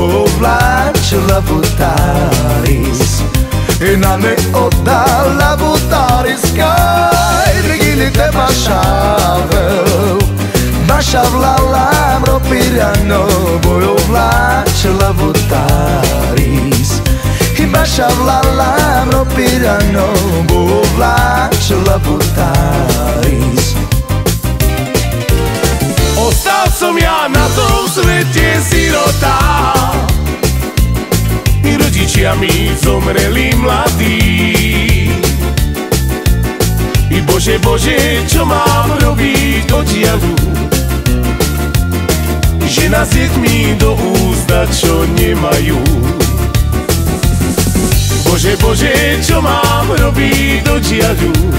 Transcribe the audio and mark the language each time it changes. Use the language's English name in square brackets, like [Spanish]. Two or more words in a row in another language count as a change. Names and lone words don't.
[Romany] ovlačo la butaris Na neoddala butariskaj brigili te bashavel Bashavlalam ropirano bo ovlačo la butaris Bashavlalam ropirano bo ovlačo la butaris [Slovak] Ostal som ja na tom svete sirota I rodičia mi zomreli mladí I Bože, Bože, čo mám robiť oddiaľu Žena s deťmi do úzda, čo nemajú Bože, Bože, čo mám robiť do diaľu